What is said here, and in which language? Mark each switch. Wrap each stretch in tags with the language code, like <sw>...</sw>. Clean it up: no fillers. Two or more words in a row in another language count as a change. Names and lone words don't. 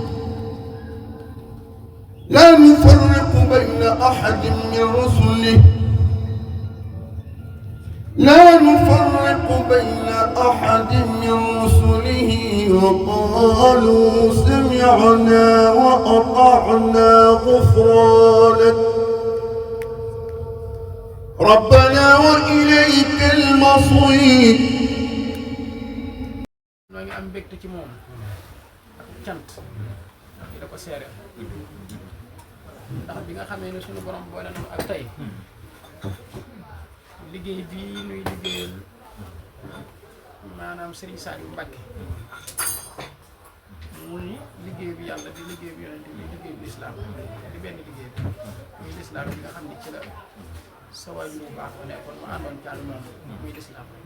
<ar>لا نفرق بين أحد من رسله وقالوا سمعنا وأطعنا غفرانك ربنا وإليك المصير.</ar> <wo>maa ngi am mbégte ci moom ak cant di la ko seere ndax bi nga xamee ne sunu borom boole nañu ak tey liggéey bii nuy liggéeyal maanaam Serigne Saliou Mbacké muy liggéey bi yàlla di liggéey bi yonent bi liggéey bi lislaam di benn liggéey bi muy lislaam bi nga xam ne ci la sa waay bu baax bu nekkoon mu àndoon ci ànd noonu muy lislaam</wo>